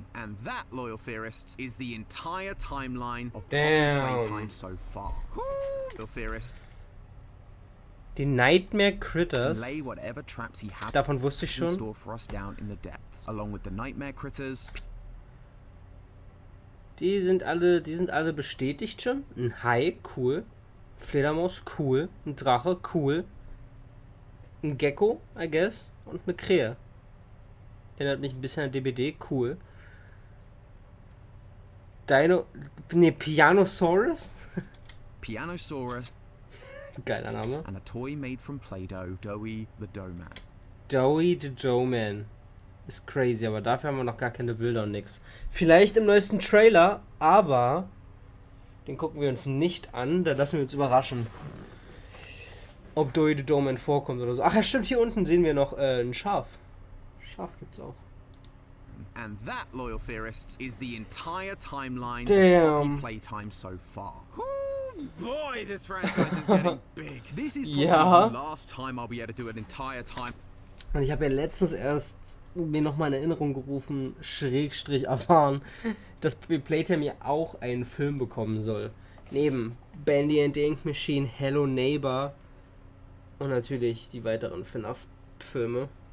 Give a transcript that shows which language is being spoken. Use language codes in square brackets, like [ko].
[en] And that, loyal theorists, is the entire timeline of Playtime so far. Loyal theorists. [de] Die Nightmare Critters. [en] Lay whatever traps he had [de] Davon wusste ich [en] in [de] schon. [en] store for us down in the depths, along with the Nightmare Critters. [de] Die sind alle bestätigt schon. Ein Hai, cool. Fledermaus, cool. Ein Drache, cool. Ein Gecko, [en] I guess. [de] Und eine Krähe. Erinnert mich ein bisschen an DBD, cool. Pianosaurus? Pianosaurus. Geiler Name. [en] And a toy made from Play-Doh, Doughy the Doughman. Doughy the Doughman. [de] Ist crazy, aber dafür haben wir noch gar keine Bilder und nix. Vielleicht im neuesten Trailer, aber den gucken wir uns nicht an, da lassen wir uns überraschen. Ob Doughy the Doughman vorkommt oder so. Ach ja, stimmt, hier unten sehen wir noch ein Schaf. Schaf gibt's auch. [en] And that, loyal theorists, is the entire timeline of Playtime so far. Boy, this franchise is getting big. This is probably the last time I'll be able to do an entire time. [de] Und ich habe ja letztens erst mir nochmal in Erinnerung gerufen, Schrägstrich erfahren, dass Playtime ja auch einen Film bekommen soll. Neben Bandy and the Ink Machine, Hello Neighbor und natürlich die weiteren FNAF-Filme.